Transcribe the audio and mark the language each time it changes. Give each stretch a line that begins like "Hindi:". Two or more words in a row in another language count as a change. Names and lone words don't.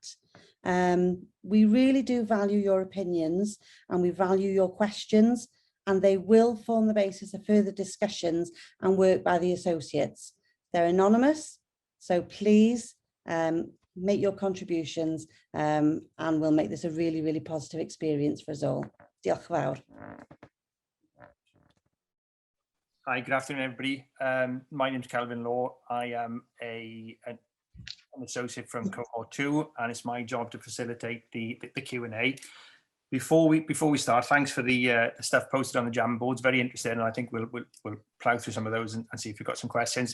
English: We really do value your opinions and we value your questions, and they will form the basis of further discussions and work by the associates. They're anonymous, so please make your contributions, and we'll make this a really, really positive experience for us all.
Welsh: Diolch yn fawr.
English: Hi, good afternoon, everybody. My name is Kelvin Law. I am an associate from Cohort 2, and it's my job to facilitate the Q&A. Before we start, thanks for the stuff posted on the Jamboards. Very interesting, and I think we'll plough through some of those and see if we've got some questions.